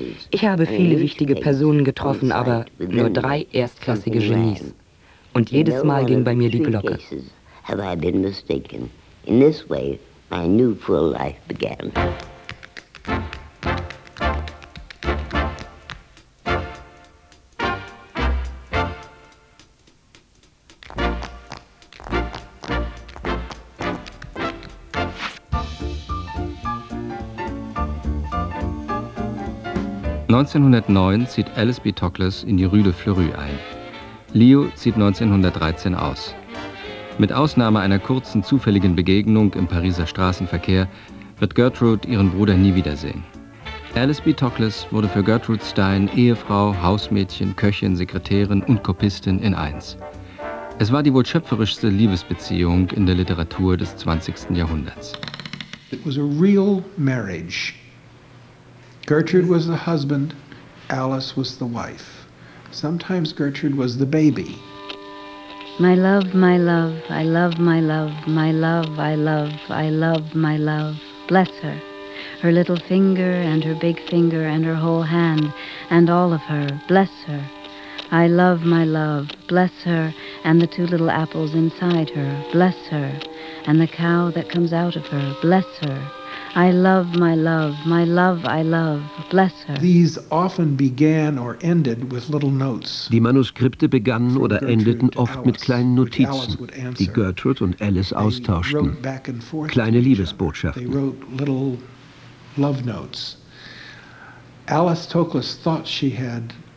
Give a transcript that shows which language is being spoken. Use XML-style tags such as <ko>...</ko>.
<de>Ich habe viele wichtige Personen getroffen, aber nur drei erstklassige Genies. Und jedes Mal ging bei mir die Glocke.</de> <en>Have I been mistaken? In this way, my new full life began.</en> <de>Neunzehnhundertneun zieht Alice B. Toklas in die Rue de Fleury ein. Leo zieht 1913 aus. Mit Ausnahme einer kurzen, zufälligen Begegnung im Pariser Straßenverkehr wird Gertrude ihren Bruder nie wiedersehen. Alice B. Toklas wurde für Gertrude Stein Ehefrau, Hausmädchen, Köchin, Sekretärin und Kopistin in eins. Es war die wohl schöpferischste Liebesbeziehung in der Literatur des 20. Jahrhunderts.</de> <en>It was a real marriage. Gertrude was the husband, Alice was the wife. Sometimes Gertrude was the baby. My love, I love, my love, I love, I love, my love. bless her. Her little finger and her big finger and her whole hand and all of her, bless her. I love my love, bless her, and the two little apples inside her, bless her, and the cow that comes out of her, bless her. I love my love, my love I love, bless her. These often began or ended with little notes.</en> <de>Die Manuskripte begannen oder endeten oft mit kleinen Notizen, die Gertrude und Alice austauschten, kleine Liebesbotschaften.</de> <en>They wrote little love notes. Alice Toklas thought she had</en>